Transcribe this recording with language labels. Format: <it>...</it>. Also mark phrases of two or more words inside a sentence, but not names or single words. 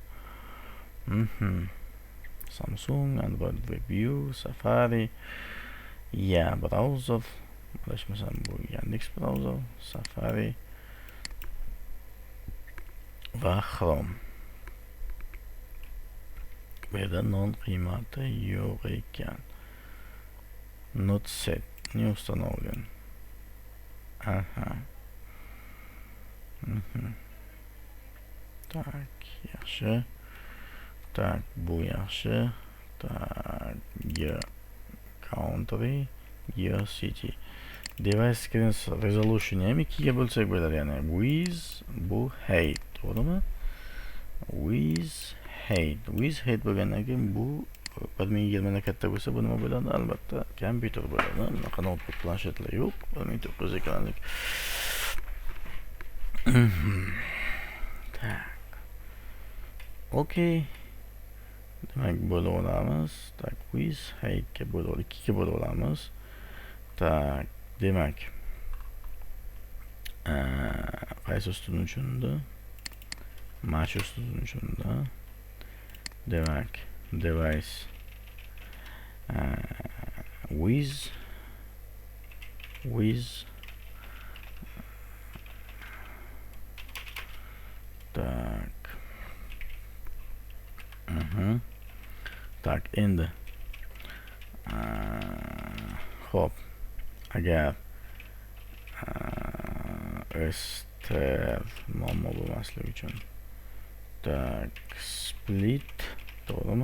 <uz>Samsung, Android Review, Safari, browser, adashmasam bu Yandex browser, Safari va Chrome. Bu yerda non qiymati yo'q ekan.</uz> <en>Not set,</en> <ru>не установлен.</ru> <uz>Aha. Tak, yaxshi. Tak, bu yaxshi. Tak,</uz> <en>country, city. Device screen resolution</en> <uz>ham 2 ga bo'lsak bo'ladi, ya'ni with bu height, to'g'rimi?</uz> <en>With height</en> <uz>bo'lgandan keyin bu 1020 dan katta bo'lsa bu nima bo'ladi? Albatta kompyuter bo'ladi. Bunaqa notebook, planshetlar yo'q. 1900 ekranlik. Tak. Okay. Demak, bo'lib olamiz. Tak,</uz> <en>with height</en> <uz>ga bo'lib 2 ga bo'lib olamiz. Tak, demak. Qaysi ustun tushunadi? Mash ustun tushunadi. Demak,</uz> <en>device with tak.</en> <uz>Tak, endi hop, agar muammo bo'lmasligi uchun tak, split, to'g'rimi?</uz>